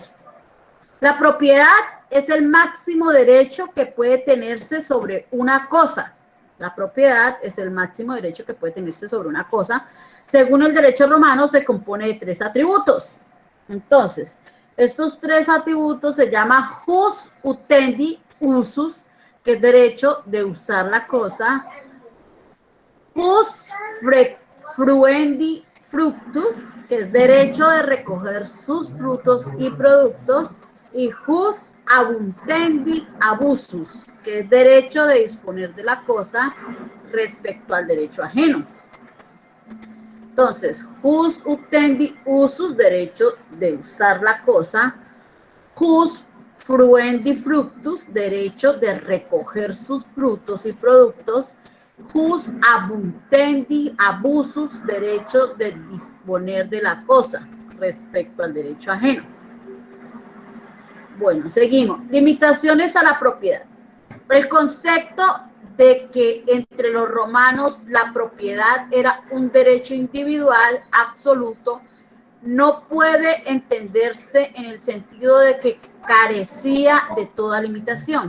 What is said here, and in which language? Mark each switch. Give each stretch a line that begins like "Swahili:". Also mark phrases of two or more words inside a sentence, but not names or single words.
Spanish: La propiedad es el máximo derecho que puede tenerse sobre una cosa. La propiedad es el máximo derecho que puede tenerse sobre una cosa. Según el derecho romano, se compone de 3 atributos. Entonces, estos 3 atributos se llaman
Latin: jus utendi usus,
Spanish: que es derecho de usar la cosa.
Latin: Jus fruendi fructus,
Spanish: que es derecho de recoger sus frutos y productos, y
Latin: jus abuntendi abusus,
Spanish: que es derecho de disponer de la cosa respecto al derecho ajeno. Entonces,
Latin: jus utendi usus,
Spanish: derecho de usar la cosa,
Latin: jus fruendi fructus,
Spanish: derecho de recoger sus frutos y productos,
Latin: jus abuntendi abusus,
Spanish: derecho de disponer de la cosa respecto al derecho ajeno. Bueno, seguimos. Limitaciones a la propiedad. El concepto de que entre los romanos la propiedad era un derecho individual absoluto no puede entenderse en el sentido de que carecía de toda limitación.